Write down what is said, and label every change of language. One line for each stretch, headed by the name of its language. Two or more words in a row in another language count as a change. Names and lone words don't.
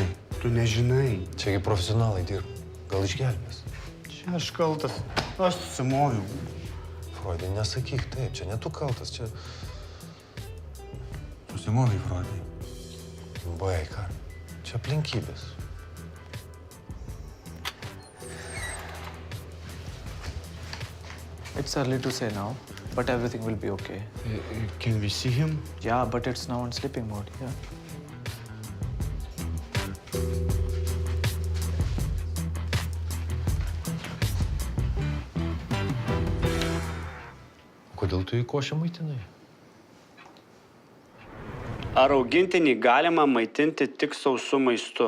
Lithuanian: Tu nežinai. Čiagi profesionalai dirba. Gal išgelbės? Čia aš kaltas. Aš susimoviau. Freudai, nesakyk taip. Čia ne tu kaltas, čia... Susimovai, Freudai. Baika. Čia aplinkybės.
English: It's early to say now, but everything will be okay. Can we see him? Yeah, but it's now in sleeping mode, yeah.
Lithuanian: Kodėl tu į košę maitinai? Ar augintinį galima maitinti tik sausu maistu?